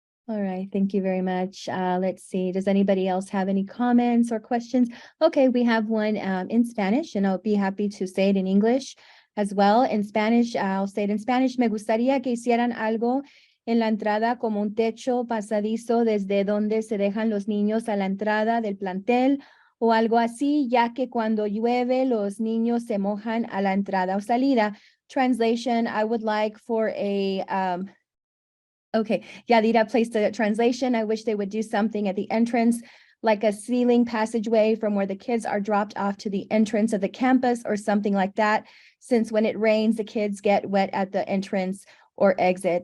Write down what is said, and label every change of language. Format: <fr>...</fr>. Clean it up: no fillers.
<en>All right, thank you very much. Let's see, does anybody else have any comments or questions? Okay, we have one in Spanish, and I'll be happy to say it in English as well. In Spanish, I'll say it in Spanish.</en> <es>Me gustaría que hicieran algo en la entrada como un techo pasadizo desde donde se dejan los niños a la entrada del plantel o algo así, ya que cuando llueve los niños se mojan a la entrada o salida.</es> <en>Translation, I would like for a okay, Yadira placed a translation. I wish they would do something at the entrance, like a ceiling passageway from where the kids are dropped off to the entrance of the campus or something like that, since when it rains, the kids get wet at the entrance or exit.</en>